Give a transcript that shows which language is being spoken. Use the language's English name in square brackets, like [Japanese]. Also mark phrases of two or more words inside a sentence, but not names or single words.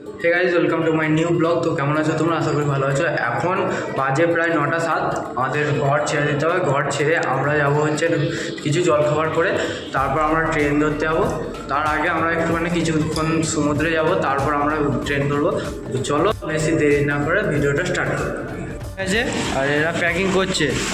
[English] Hey guys welcome to my new blog. [Bangla] তো কেমন आছো তোমরা? আশা করি ভালো আছো। এখন বাজে প্রায় 9টা 7। আমাদের ঘর ছেড়ে দিতে হবে। ঘর ছেড়ে আমরা যাব হচ্ছে কিছু জলখাবার করে, তারপর আমরা ট্রেন ধরতে যাব। তার আগে আমরা একটুখানি কিছুক্ষণ সমুদ্রে যাব, তারপর আমরা ট্রেন ধরবো। চলো বেশি দেরি না করে ভিডিওটা স্টার্ট করি। ঠিক আছে, আর এরা প্যাকিং করছে।